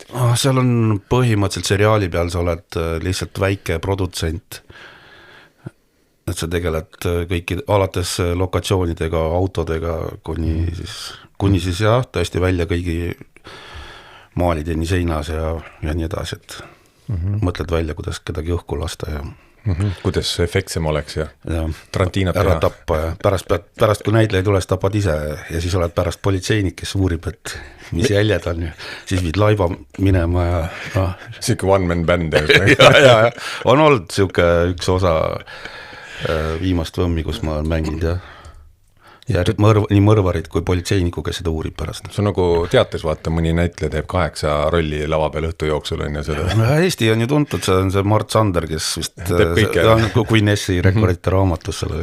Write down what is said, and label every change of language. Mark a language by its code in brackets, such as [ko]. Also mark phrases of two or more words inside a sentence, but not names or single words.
[et] Seal on põhimõtteliselt seriaali peal, sa oled lihtsalt väike produtsent, et sa tegeled kõiki alates lokatsioonidega, autodega, kuni siis jah, tõesti välja kõigi maalideni seinas ja nii edasi, et mõtled välja, kuidas kedagi õhku lasta ja kuidas efektsem oleks ja Tarantinat ära tappa ja pärast kui näitleja tules, tapad ise ja siis oled pärast politseinik, kes uurib, et mis jäljed on ja siis viid laiva minema ja Siuke [en] one-man band [et] ja, on olnud siuke üks osa viimast võmmi, kus ma olen mänginud ja nii mõrvarid kui politseiniku, kes seda uurib pärast. See on nagu teates vaata, mõni näitleja teeb 8 rolli lava peal õhtu jooksul on ja seda. Eesti on ju tuntud, see on see Mart Sander, kes vist kui Nessi rekordite raamatus selle.